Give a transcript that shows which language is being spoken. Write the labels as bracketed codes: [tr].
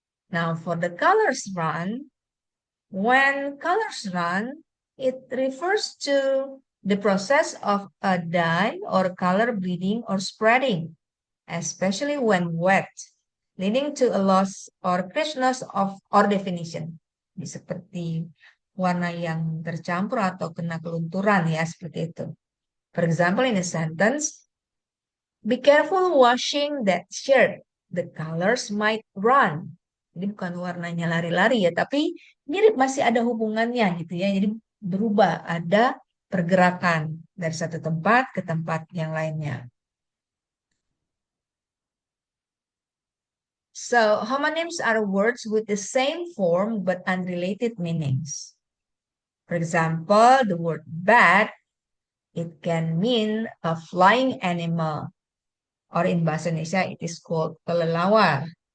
[en] Now, for the colors run, when colors run, it refers to the process of a dye or color bleeding or spreading, especially when wet, leading to a loss or crispness of or definition. [id] Seperti warna yang tercampur atau kena kelunturan ya, seperti itu. [en] For example, in a sentence, be careful washing that shirt. The colors might run. [id] Jadi bukan warnanya lari-lari ya, tapi mirip masih ada hubungannya gitu ya. Jadi berubah, ada pergerakan. dari satu tempat ke tempat yang lainnya. [en] So, homonyms are words with the same form but unrelated meanings. For example, the word bat, it can mean a flying animal, or in Bahasa Indonesia, it is called kelelawar.